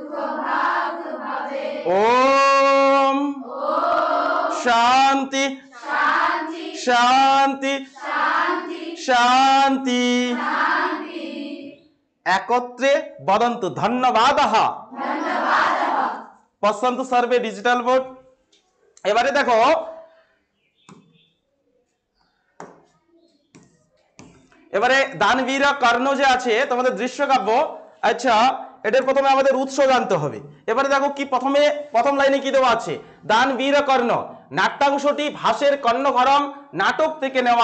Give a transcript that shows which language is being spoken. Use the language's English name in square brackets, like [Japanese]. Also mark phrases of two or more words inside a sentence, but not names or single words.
[Sanskrit] ओम शांति शांति शांति एकत्रे वदन्तु धन्यवादः। पश्यन्तु सर्वे [English] digital board. [Bangla] এবারে দেখো এবারে দানবীর কর্ণ যে আছে তোমাদের দৃশ্যকাব্য। আচ্ছা এটার প্রথমে আমাদের উৎস জানতে হবে। এবারে দেখো কি প্রথম লাইনে কি দেওয়া আছে দানবীর কর্ণ নাট্যাংশটি ভাসের কর্ণভারম নাটক থেকে নেওয়া।